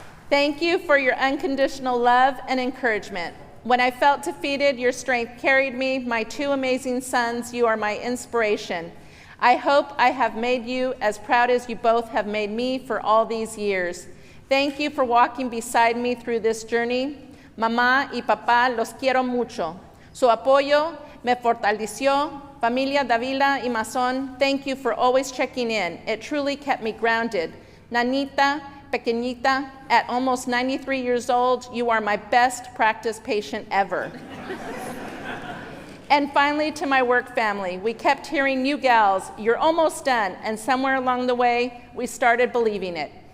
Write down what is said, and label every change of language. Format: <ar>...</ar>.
<en>Thank you for your unconditional love and encouragement. When I felt defeated, your strength carried me. My two amazing sons, you are my inspiration. I hope I have made you as proud as you both have made me for all these years. Thank you for walking beside me through this journey.</en> <es>Mamá y papá, los quiero mucho. Su apoyo me fortaleció</es> <en>Familia Davila y Mazón, thank you for always checking in. It truly kept me grounded. Nanita, pequeñita, at almost 93 years old, you are my best practice patient ever. And finally, to my work family, we kept hearing you gals, you're almost done, and somewhere along the way, we started believing it.</en>